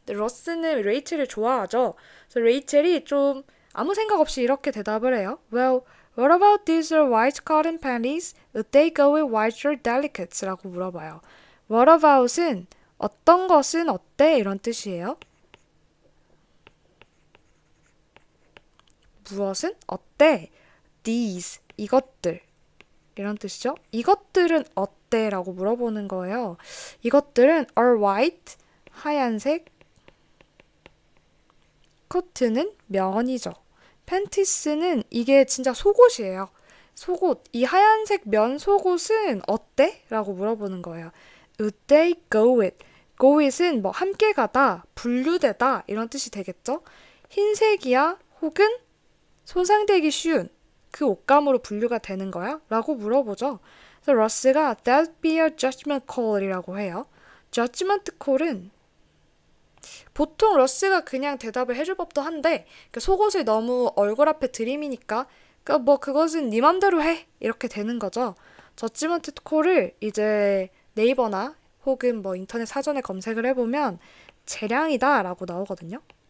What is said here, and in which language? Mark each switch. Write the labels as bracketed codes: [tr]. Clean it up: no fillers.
[ko] 근데 러스는 레이첼을 좋아하죠. 그래서 레이첼이 좀 아무 생각 없이 이렇게 대답을 해요. [en] Well, what about these white cotton panties? Would they go with white delicates? [ko] 라고 물어봐요. [en] What about [ko] 은 어떤 것은 어때? 이런 뜻이에요. 무엇은 어때? These, 이것들 이런 뜻이죠. 이것들은 어때? 라고 물어보는 거예요. 이것들은 [en] are white, [ko] 하얀색, 코트는 면이죠. 팬티스는 이게 진짜 속옷이에요. 속옷, 이 하얀색 면 속옷은 어때? 라고 물어보는 거예요. [en] Would they go with? [ko] go with은 뭐 함께 가다, 분류되다 이런 뜻이 되겠죠. 흰색이야 혹은 손상되기 쉬운 그 옷감으로 분류가 되는 거야? 라고 물어보죠. 그래서 러스가 [en] that'd be a judgment call [ko] 이라고 해요. judgment call은 보통 러스가 그냥 대답을 해줄 법도 한데 그 속옷을 너무 얼굴 앞에 들이미니까 뭐 그것은 네 맘대로 해 이렇게 되는 거죠. 저지먼트 콜을 이제 네이버나 혹은 뭐 인터넷 사전에 검색을 해보면 재량이다 라고 나오거든요.